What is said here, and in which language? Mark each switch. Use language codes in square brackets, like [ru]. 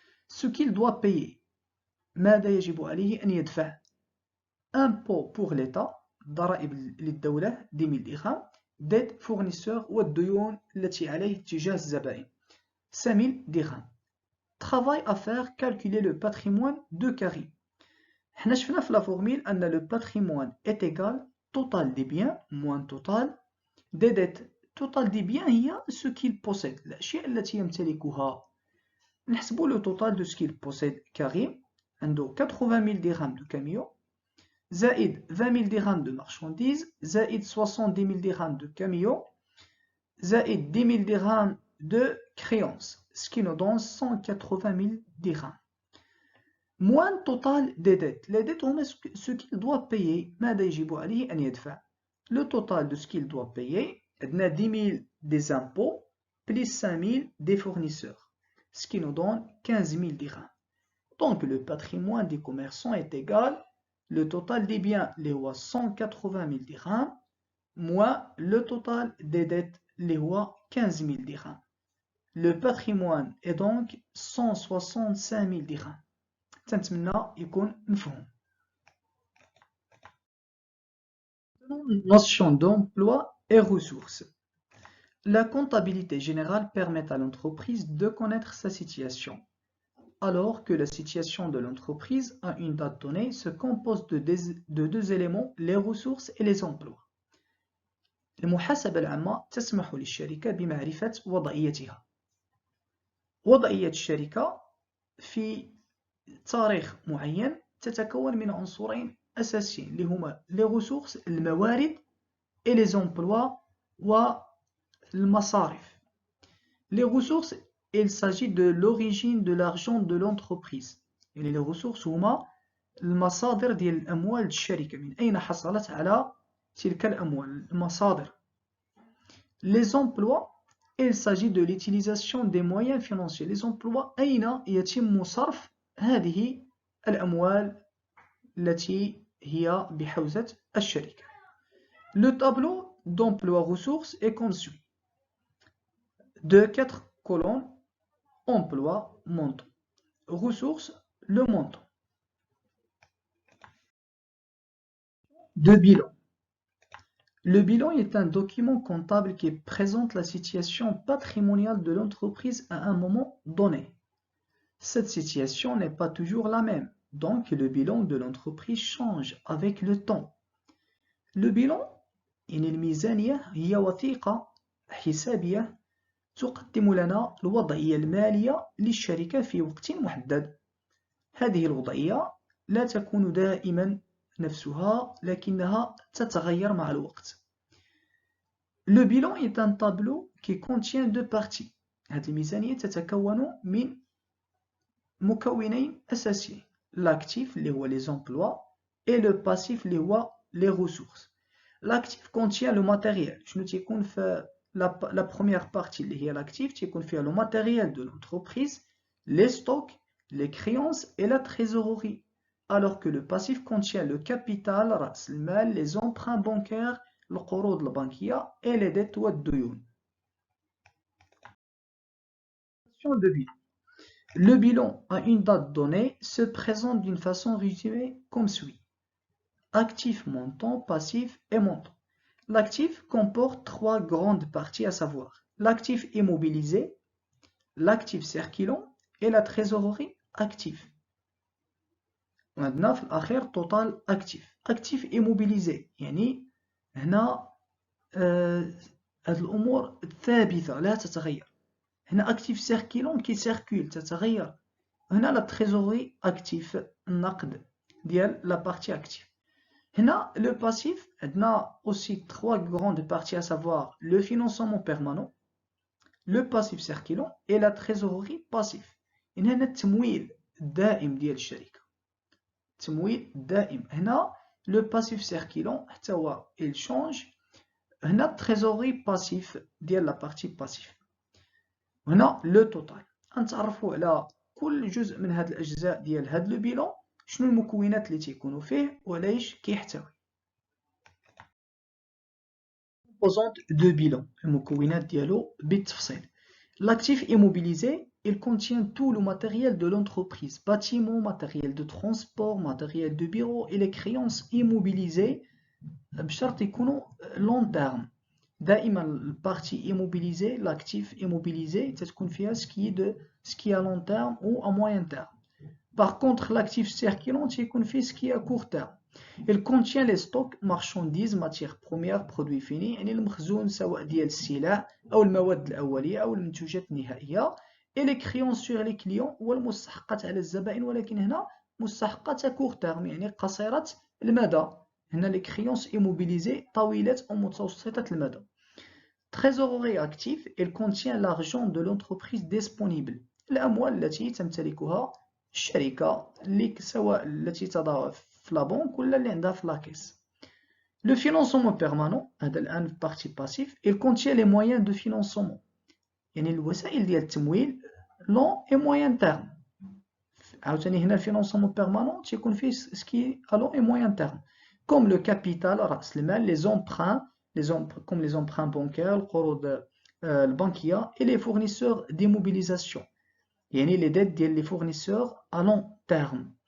[fr] Ce qu'il doit payer، [ar] ماذا يجب عليه أن يدفع؟ [fr] impôt pour l'État، [ar] ضرائب للدولة [fr] 10 000 dirhams، dette fournisseur [ar] والديون التي عليه تجاه الزبائن [fr] 5 000 dirhams. Travail à faire, calculer le patrimoine de Karim. [ar] حنا شفنا في لا فورميل أن [fr] le patrimoine est égal total des biens moins total des dettes. total des biens هي ce qu'il possède، [ar] الأشياء التي يمتلكها. [fr] نحسبوا le total de ce qu'il possède. [ar] كريم عنده [fr] 80 000 dirhams de camion، زائد 20 000 dirhams de marchandises، زائد 70 000 dirhams de camion، زائد 10 000 dirhams de créances، ce qui nous donne 180 000 dirhams. Moins total des dettes. Les dettes هما ce qu'il doit payer، [ar] ماذا يجب عليه أن يدفع. [fr] Le total de ce qu'il doit payer، عندنا 10 000 des impôts plus 5 000 des fournisseurs، ce qui nous donne 15 000 dirhams. Donc le patrimoine des commerçants est égal le total des biens اللي هو 180 000 dirhams moins le total des dettes اللي هو 15 000 dirhams. Le patrimoine est donc 165 000 dirhams. [ar] تنتمنى يكون مفهوم. [fr] Notion d'emploi et ressources. La comptabilité générale permet à l'entreprise de connaître sa situation. alors que la situation de l'entreprise à une date donnée se compose de deux éléments, les ressources et les emplois. [ar] المحاسبة العامة تسمح للشركة بمعرفة وضعيتها. وضعية الشركة في تاريخ معين تتكون من عنصرين أساسيين اللي هما [fr] les ressources [ar] الموارد [fr] et les emplois [ar] والمصارف. [fr] Les ressources, il s'agit de l'origine de l'argent de l'entreprise. [ar] يعني [fr] les ressources [ar] هما المصادر ديال الأموال الشركة، من أين حصلت على تلك الأموال، المصادر. [fr] Les emplois, il s'agit de l'utilisation des moyens financiers. [ar] Les emplois أين يتم صرف هذه الأموال التي هي بحوزة الشركة. [fr] Le tableau d'emploi ressources est comme suit. De 4 colonnes, emploi, montant. Ressources, le montant. De bilan. Le bilan est un document comptable qui présente la situation patrimoniale de l'entreprise à un moment donné. Cette situation n'est pas toujours la même, donc le bilan de l'entreprise change avec le temps. Le bilan, [ar] إن الميزانية هي وثيقة حسابية تقدم لنا الوضعية المالية للشركة في وقت محدد. هذه الوضعية لا تكون دائما نفسها لكنها تتغير مع الوقت. [fr] Le bilan est un tableau qui contient deux parties. [ar] هذه الميزانية تتكون من مكونين أساسيين. [fr] L'actif اللي هو les emplois et le passif اللي هو les ressources. L'actif contient le matériel. [ar] شنو تيكون في [fr] la première partie اللي هي l'actif [ar] تيكون فيها [fr] le matériel de l'entreprise, les stocks, les créances et la trésorerie. Alors que le passif contient le capital, [ar] رأس المال, [fr] les emprunts bancaires, [ar] القروض البنكية [fr] et les dettes والديون. De bilan. Le bilan à une date donnée se présente d'une façon résumée comme suit. Actif, montant, passif et montant. L'actif comporte trois grandes parties à savoir l'actif immobilisé, l'actif circulant et la trésorerie active. [ar] وعندنا في الأخير [fr] total actif. Actif immobilisé [ar] يعني هنا هذه الأمور ثابتة لا تتغير. هنا actif circulant كي circule تتغير. [fr] هنا la trésorerie actif [ar] النقد ديال [fr] la partie active. هنا le passif عندنا aussi trois grandes parties à savoir le financement permanent, le passif circulant et la trésorerie passif. [ar] هنا التمويل الدائم ديال الشركة. التمويل الدائم. [fr] هنا le passif circulant حتى هو il change. هنا trésorerie passif ديال la partie passif. هنا le total. [ar] غنتعرفوا على كل جزء من هاد الأجزاء ديال هاد لو بيلون شنو المكونات اللي تيكونوا فيه وعلاش كيحتوي. [fr] Composante de bilan. [ar] المكونات ديالو بالتفصيل. [fr] L'actif immobilisé, il contient tout le matériel de l'entreprise, bâtiments, matériel de transport, matériel de bureau et les créances immobilisées [ar] بشرط يكونوا [fr] long terme. دائما البارتي immobilisée, l'actif immobilisé تتكون فيها ce qui est à long terme ou à moyen terme. Par contre, l'actif circulant تيكون فيه ce qui est à court terme. Il contient les stocks, marchandises, matières premières, produits finis [ar] يعني المخزون سواء ديال السلع أو المواد الأولية أو المنتوجات النهائية [fr] et les créances sur les clients [ar] والمستحقات على الزبائن ولكن هنا مستحقات [fr] à court terme [ar] يعني قصيرة المدى. هنا [fr] les créances immobilisées [ar] طويلة أو متوسطة المدى. [fr] Trésorerie active, elle contient l'argent de l'entreprise disponible. [ar] الأموال التي تمتلكها الشركة اللي سواء التي تضعها في لا بنك ولا اللي عندها في لاكيس. [fr] Le financement permanent [ar] هذا الآن في [fr] partie passif, il contient les moyens de financement [ar] يعني الوسائل ديال التمويل [fr] long et moyen terme. [ar] عاوتاني هنا الفينونسمون بيرمانون تيكون فيه [fr] سكي à long et moyen terme comme le capital [ar] رأس المال, [fr] les emprunts comme les emprunts bancaires, [ar] القروض البنكية [fr] et les fournisseurs d'immobilisation يعني les dettes ديال les fournisseurs à long terme.